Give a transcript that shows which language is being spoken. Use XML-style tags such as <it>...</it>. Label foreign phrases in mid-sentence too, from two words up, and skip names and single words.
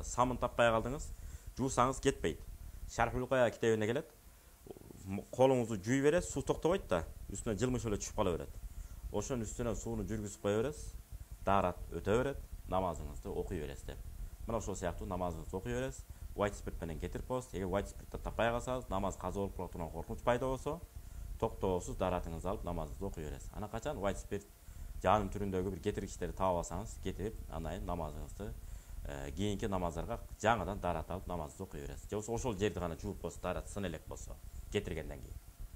<ky>Самын таппай калдыңыз. Жуусаңыз кетпейт. Шархул Кая китебине келет. Колуңузду жуй бересиз, суу токтобойт да, үстүнөн жылмыш эле түшүп кала берет. Ошонун үстүнөн сууну жүргүзүп кое бересиз. Даарат өтө берет, намазыңызды окуй бересиз деп. Мына ошол сыяктуу намазыңызды окуй бересиз.</ky> <en>White spirit</en> <ky>менен кетирип коесуз. Эгер</ky> <en>white spirit</en> <ky>таппай калсаңыз, намаз каза болуп кала турган коркунуч пайда болсо, токтоосуз дааратыңызды алып намазыңызды окуй бересиз. Ана качан</ky> <en>white spirit</en> <ky>жаным түрүндөгү бир кетиргичтерди таап алсаңыз, кетирип андан намазыңызды кийинки намаздарга жаңыдан даарат алып намазыңызды окуй бересиз. Же болбосо ошол жерди гана жууп койсоз, даарат сын элек болсо, кетиргенден кийин.</ky>